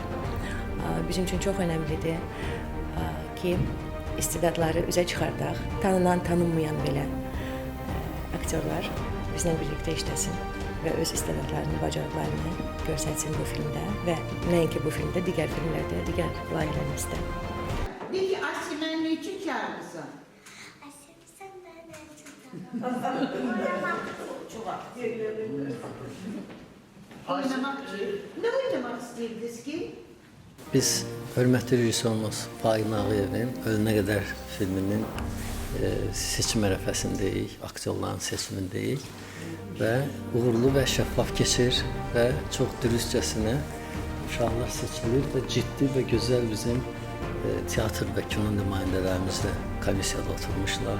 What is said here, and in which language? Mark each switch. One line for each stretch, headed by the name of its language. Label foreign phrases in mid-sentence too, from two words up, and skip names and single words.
Azerbaijani: Bizim üçün çox önəmlidir ki, istedadları üzə çıxardaq, tanınan, tanınmayan belə aktyorlar bizlə birlikdə işləsin və öz istedadlarını, bacarıqlarını göstərsin bu filmdə və nəinki bu filmdə, digər filmlərdə, digər layihələrimizdə.
Turkish: De ki Asimə ne için çağırırsan? Asim sen nereden çıktın? Oynamak için. Ne oynamak istediniz ki?
Azerbaijani: Biz hörmətli rejissorumuz Faiq Nağıyevin Ölünə qədər filminin seçim ərəfəsindəyik, aktyorların seçimindəyik və uğurlu və şəffaf keçir və çox dürüstcəsinə uşaqlar seçilir və ciddi və gözəl bizim teatr və kino nümayəndələrimiz də komissiyada oturmuşlar.